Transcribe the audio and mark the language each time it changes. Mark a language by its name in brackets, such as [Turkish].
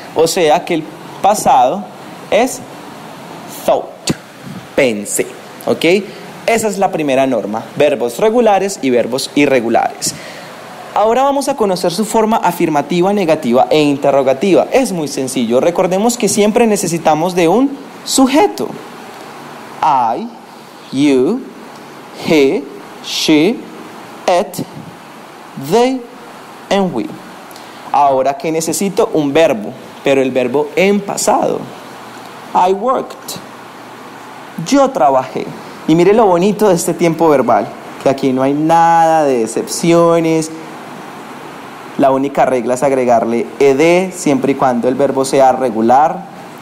[Spanish] O sea que el pasado es thought, pensé, ¿ok? Esa es la primera norma, verbos regulares y verbos irregulares. Ahora vamos a conocer su forma afirmativa, negativa e interrogativa. Es muy sencillo, recordemos que siempre necesitamos de un sujeto. [English] I, you, he, she, it, they, and we. [Spanish] Ahora que necesito un verbo, pero el verbo en pasado. [English] I worked. [Spanish] Yo trabajé. Y mire lo bonito de este tiempo verbal, que aquí no hay nada de excepciones. La única regla es agregarle ed siempre y cuando el verbo sea regular.